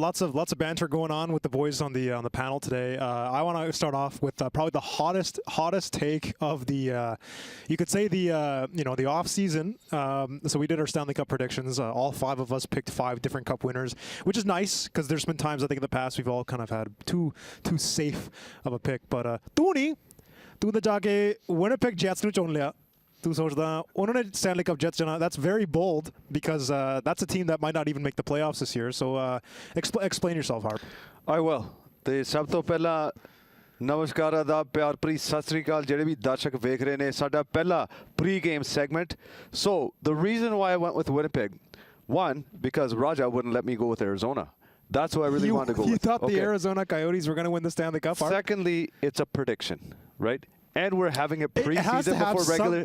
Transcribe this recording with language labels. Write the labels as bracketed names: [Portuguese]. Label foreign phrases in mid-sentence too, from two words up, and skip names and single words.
[English] Lots of banter going on with the boys on the panel today. I want to start off with probably the hottest take of the, you could say the off season. So we did our Stanley Cup predictions. All 5 of us picked 5 different Cup winners, which is nice because there's been times I think in the past we've all kind of had too safe of a pick. But [Hindi] तू तो जाके [English] Winnipeg Jets [Punjabi] ਨੂੰ ਚੁਣ ਲਿਆ ਤੂੰ ਸੋਚਦਾ ਉਹਨਾਂ ਨੇ Stanley Cup Jets ਜਾਣਾ [English] that's very bold because that's a team that might not even make the playoffs this year so explain yourself Harp I will [Punjabi] ਤੇ ਸਭ ਤੋਂ ਪਹਿਲਾਂ ਨਮਸਕਾਰ ਆਦਾਬ ਪਿਆਰ ਭਰੀ ਸਤਿ ਸ੍ਰੀ ਅਕਾਲ ਜਿਹੜੇ ਵੀ ਦਰਸ਼ਕ ਵੇਖ ਰਹੇ ਨੇ ਸਾਡਾ ਪਹਿਲਾ [English] pre-game segment so the reason why I went with Winnipeg one because Raja wouldn't let me go with Arizona. That's who I really wanted to go with. You thought the Arizona Coyotes were going to win the Stanley Cup? Secondly, it's a prediction, right? And we're having a preseason before regular.